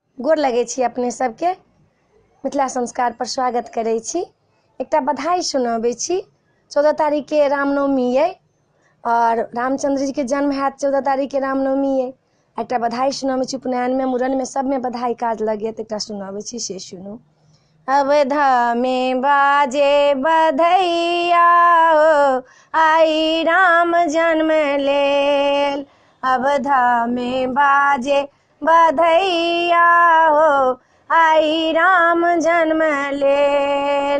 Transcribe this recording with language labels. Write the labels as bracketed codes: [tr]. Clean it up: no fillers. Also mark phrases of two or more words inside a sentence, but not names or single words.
[mai] गोर लगै छी अपने सबके मिथिला संस्कार पर स्वागत करै छी। एकटा बधाई सुनाबै छी। 14 तारीख के रामनवमी है और रामचंद्र जी के जन्म है 14 तारीख के रामनवमी है। एकटा बधाई सुनाबै छी। उपनयन में मूड़न में सब में बधाई काज लगे तो एकटा सुनाबै छी से सुनू। अवधा में बाजे बधैया हो आई राम जन्म लेल। अवधा में बाजे बधैया हो आई राम जन्म लेल।